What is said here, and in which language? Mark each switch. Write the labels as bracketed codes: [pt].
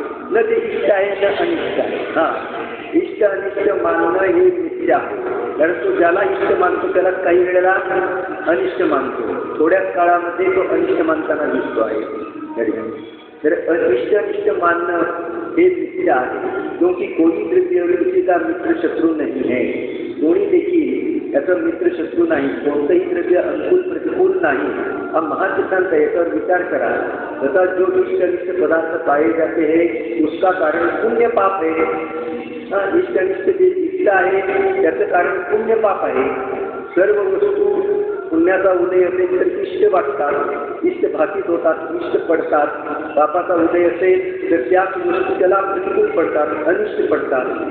[mr] न ते इष्ट आहे न अनिष्ट आहे. इष्ट अनिष्ट मानणं हे मिथ्या आहे. कारण तो ज्याला इष्ट मानतो त्याला काही वेळेला अनिष्ट मानतो. थोड्याच काळामध्ये तो अनिष्ट मानताना दिसतो आहे. तर अनिष्ट अनिष्ट मानणं हे मिथ्या आहे. [hi] क्योंकि कोणी द्रव्य किसी का मित्र शत्रू नाही है. [mr] कोणी देखील याचा मित्र शत्रू नाही. कोणतंही द्रव्य अनुकूल प्रतिकूल नाही. हा महासिद्धांत आहे. याच्यावर विचार करा. [hi] तथा जो इष्ट अनिष्ट पदार्थ पाए जाते हैं उसका कारण पुण्य पाप है. [mr] इष्ट अनिष्ट जे इष्ट आहे त्याचं कारण पुण्य पाप आहे. सर्व वस्तू पुण्याचा उदय असेल तर इष्ट वाटतात, इष्ट भातीत होतात, इष्ट पडतात. पापाचा उदय असेल तर त्याच वस्तू त्याला प्रतिकूल पडतात, अनिष्ट पडतात.